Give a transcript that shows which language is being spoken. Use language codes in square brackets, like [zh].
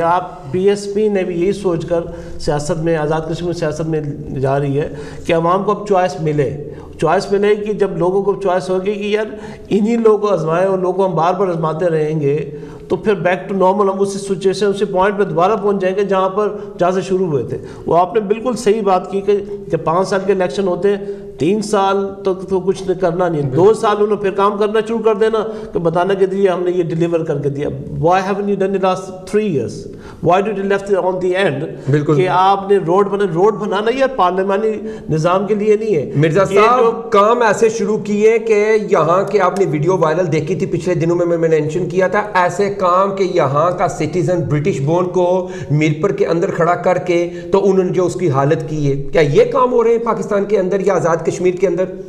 [ur] آپ B S P نے بھی یہی سوچ کر سیاست میں, آزاد کشمیر سیاست میں جا رہی ہے کہ عوام کو اب چوائس ملے کہ جب لوگوں کو چوائس ہوگی کہ یار انہی لوگوں کو آزمائیں اور لوگوں کو ہم بار بار آزماتے رہیں گے تو پھر بیک ٹو نارمل ہم اسی سچویشن, اسی پوائنٹ پہ دوبارہ پہنچ جائیں گے جہاں سے شروع ہوئے تھے. وہ آپ نے بالکل صحیح بات کی کہ جب 5 سال کے الیکشن ہوتے ہیں 3 سال تک تو کچھ کرنا نہیں, 2 سال انہوں نے پھر کام کرنا شروع کر دینا کہ بتانا کہ دیے ہم نے یہ ڈیلیور کر کے دیا. [en] Why haven't you done it last 3 years? Why did you left it on the end? [ur] کہ آپ نے روڈ بنانا یار پارلیمانی نظام کے لیے نہیں ہے. مرزا صاحب کام ایسے شروع کیے کہ یہاں کے آپ نے ویڈیو وائرل دیکھی تھی پچھلے دنوں میں مینشن کیا تھا, ایسے کام کہ یہاں کا سٹیزن برٹش بورن کو میرپور کے اندر کھڑا کر کے تو انہوں نے جو اس کی حالت کی ہے, کیا یہ کام ہو رہے ہیں پاکستان کے اندر یا آزاد کشمیر کے اندر؟